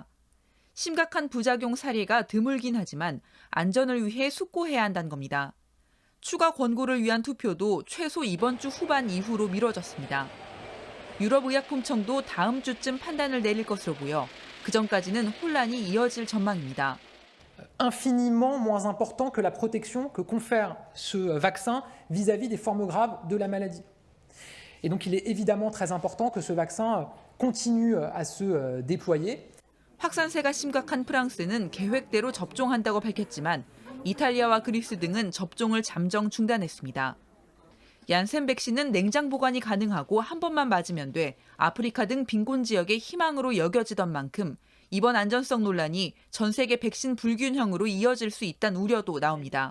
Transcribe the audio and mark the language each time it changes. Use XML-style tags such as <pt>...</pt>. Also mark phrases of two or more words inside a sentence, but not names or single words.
<ko>심각한 부작용 사례가 드물긴 하지만 안전을 위해 숙고해야 한다는 겁니다. 추가 권고를 위한 투표도 최소 이번 주 후반 이후로 미뤄졌습니다. 유럽의약품청도 다음 주쯤 판단을 내릴 것으로 보여 그전까지는 혼란이 이어질 전망입니다.</ko> <fr>Infiniment moins important que la protection que confère ce vaccin vis-à-vis des formes graves de la maladie. Et donc il est évidemment très important que ce vaccin continue à se déployer.</fr> <ko>확산세가 심각한 프랑스는 계획대로 접종한다고 밝혔지만 이탈리아와 그리스 등은 접종을 잠정 중단했습니다. 얀센 백신은 냉장 보관이 가능하고 한 번만 맞으면 돼 아프리카 등 빈곤 지역의 희망으로 여겨지던 만큼 이번 안전성 논란이 전 세계 백신 불균형으로 이어질 수 있다는 우려도 나옵니다.</ko>